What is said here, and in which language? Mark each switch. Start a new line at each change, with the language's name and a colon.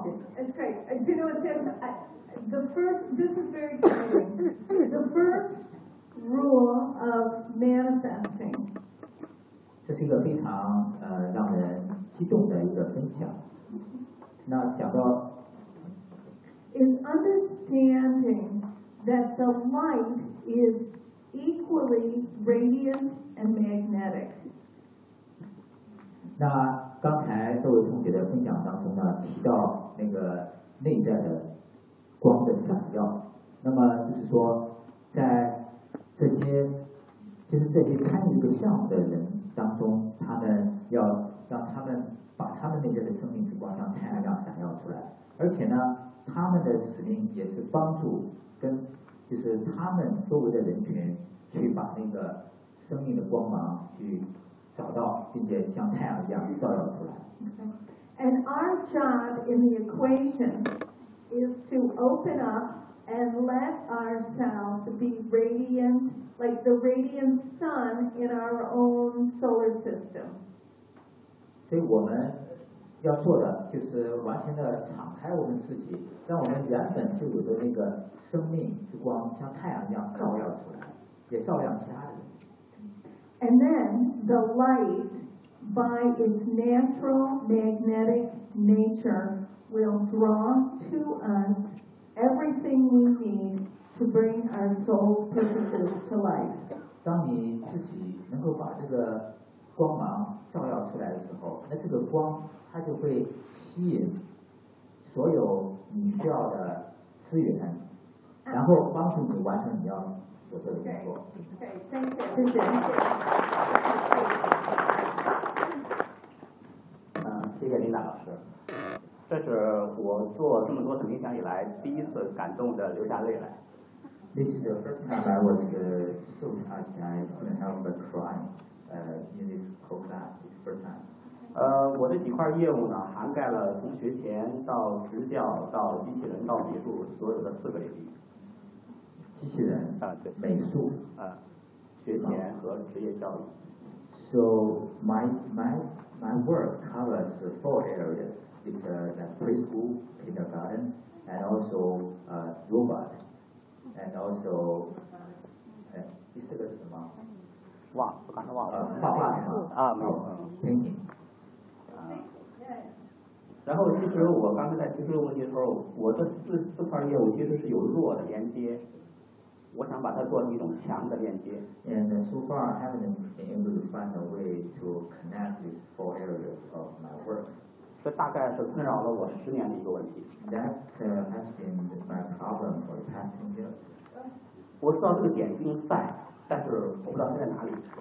English: Okay, you know, Tim, this is very exciting. The first rule of manifesting.
Chinese: 这是一个非常让人激动的一个分享。那讲到
English: is understanding that the light is equally radiant and magnetic.
Chinese: 那刚才各位同学的分享当中呢，提到那个内在的光的闪耀。那么就是说，在这些就是这些参与这个项目的人当中，他们要让他们。把他们内在的生命之光像太阳一样闪耀出来，而且呢，他们的使命也是帮助跟就是他们周围的人群去把那个生命的光芒去找到，并且像太阳一样照耀出来。
English: And our job in the equation is to open up and let ourselves be radiant, like the radiant sun in our own solar system.
Chinese: 所以我们要做的就是完全的敞开我们自己，让我们原本就有的那个生命之光像太阳一样照耀出来，也照亮其他人。
English: And then the light, by its natural magnetic nature, will draw to us everything we need to bring our soul purposes to life.
Chinese: 当你自己能够把这个光芒照耀出来的时候，那这个光它就会吸引所有你需要的资源，然后帮助你完成你要做的工作。谢谢，谢谢。谢谢琳达老师，这是我做这么多的冥想以来第一次感动的流下泪来。
English: This is the first time I was so touched and I couldn't help but cry in this program. It's first time.
Chinese: 我的几块业务呢，涵盖了从学前到执教到机器人到美术所有的四个领域。机器人啊，对，美术啊，学前和职业教育。
English: So my work covers four areas. It's the preschool, kindergarten, and also robot, and also
Chinese: 第四个是什么？忘，我刚才忘了。画画啊，没有
English: painting。
Chinese: 然后其实我刚才在提出这个问题的时候，我这四块业务其实是有弱的连接。我想把它做成一种强的链接。
English: And so far, I haven't been able to find a way to connect these four areas of my work.
Chinese: 这大概是困扰了我十年的一个问题。
English: That has been my problem for the past 10 years.
Chinese: 我知道这个点已经在，但是我不知道它在哪里。